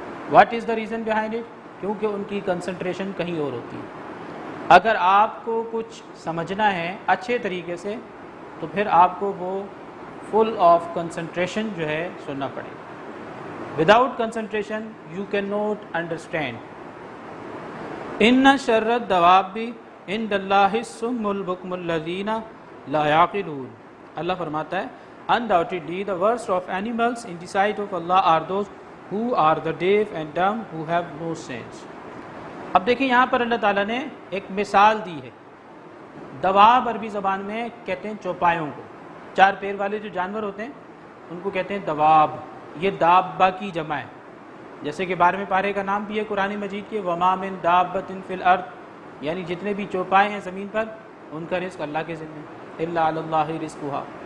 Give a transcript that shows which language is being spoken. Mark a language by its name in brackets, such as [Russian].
[English] What is the reason behind it? [Urdu] کیونکہ ان کی concentration کہیں اور ہوتی ہے. اگر آپ کو کچھ سمجھنا ہے اچھے طریقے سے تو پھر آپ کو وہ فل آف کنسنٹریشن جو ہے سننا پڑے. [English] Without concentration you can not understand. [Arabic] ان شر الدواب عند اللہ الصم البکم الذین لا یعقلون. [Urdu] اللہ فرماتا ہے [English] undoubtedly the worst of animals in the sight of Allah are those who are the deaf and dumb who have no sense. [Urdu] اب دیکھیں یہاں پر اللہ تعالیٰ نے ایک مثال دی ہے. دواب عربی زبان میں کہتے ہیں چوپایوں کو، چار پیر والے جو جانور ہوتے ہیں ان کو کہتے ہیں دواب. یہ دابہ کی جمع ہے، جیسے کہ 12ویں پارے کا نام بھی ہے قرآن مجید کے [Arabic] وما من دابۃ فی الارض، [Urdu] یعنی جتنے بھی چوپائے ہیں زمین پر ان کا رزق اللہ کے ذمہ، [Arabic] الا علی اللہ رزقھا.